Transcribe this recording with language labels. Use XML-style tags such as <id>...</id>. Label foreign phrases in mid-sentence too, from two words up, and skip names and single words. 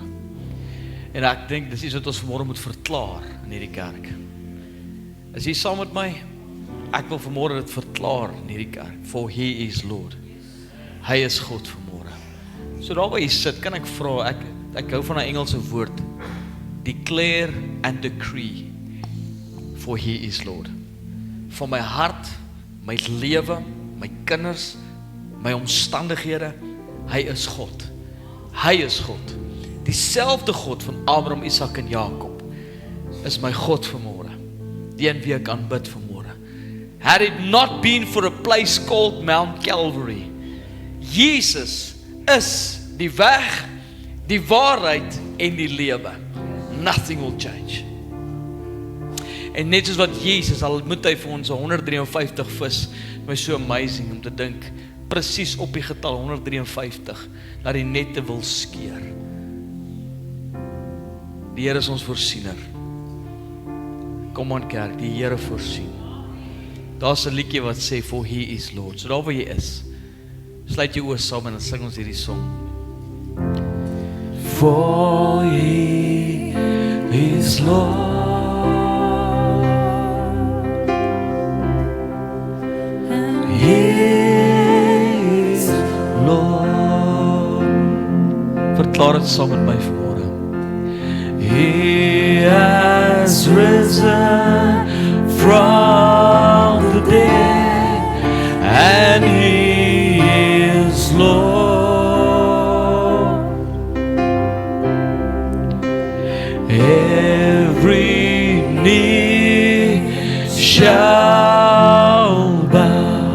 <af>En ek dink dis iets wat ons vanmôre moet verklaar in hierdie kerk. Is jy saam met my? Ek wil vanmôre dit verklaar in hierdie kerk.</af> <en>For He is Lord.</en> <af>Hy is God vanmôre. So daar waar jy sit, kan ek vra, ek hou van 'n Engelse woord,</af> <en>declare and decree. For He is Lord.</en> <af>Van my hart, my lewe, my kinders, my omstandighede, hy is God. Hy is God. Dieselfde God van Abraham, Isak en Jakob is my God vanmôre. Die een wie ek aanbid vanmôre.</af> <en>Had it not been for a place called Mount Calvary,</en> <af>Jesus is die weg, die waarheid en die lewe.</af> <en>Nothing will change.</en> <af>En net soos wat Jesus, al moet hy vir ons 153 vis, my so amazing om te dink, presies op die getal 153, dat die nette wil skeer. Die Here is ons voorsiener. Kom aan kerk, die Here voorsien. Daar's 'n liedjie wat sê,</af> <en>for He is Lord.</en> <af>So daar waar jy is, sluit jou oë saam en dan sing ons hierdie song.</af> <en>For He is Lord. Is Lord.</en> <af>Verklaar het saam met my vanmôre.</af> <en>He has risen from the dead and He is Lord. Every knee shall bow.</en>